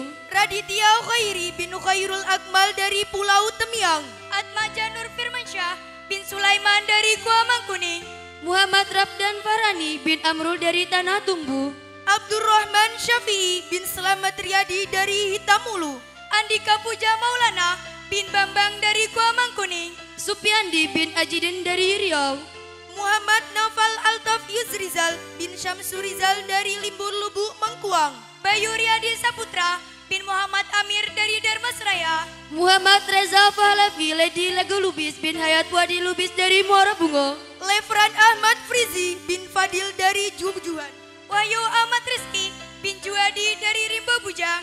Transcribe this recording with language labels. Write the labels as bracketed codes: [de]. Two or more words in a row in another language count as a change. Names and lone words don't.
[id] Raditya Khairi bin Khairul Akmal dari Pulau Temiang. Atmaja Nur Firmansyah bin Sulaiman dari Gua Mangkuning. Muhammad Rabdan Farani bin Amrul dari Tanah Tumbu. Abdurrahman Syafi'i bin Selamat Riyadi dari Hitamulu. Andika Puja Maulana bin Bambang dari Gua Mangkuning. Supiandi bin Ajidin dari Riau. Muhammad Naufal Altaf Yusrizal bin Syamsurizal dari Limbur Lubuk Mengkuang. Bayu Riyadi Saputra bin Muhammad Amir dari Darmasraya. Muhammad Reza Pahlavi Lady Lagu Lubis bin Hayat Wadi Lubis dari Muara Bungo. Lefran Ahmad Frizi bin Fadil dari Jubujuan. Wahyu Ahmad Rizki bin Juadi dari Rimbo Bujang.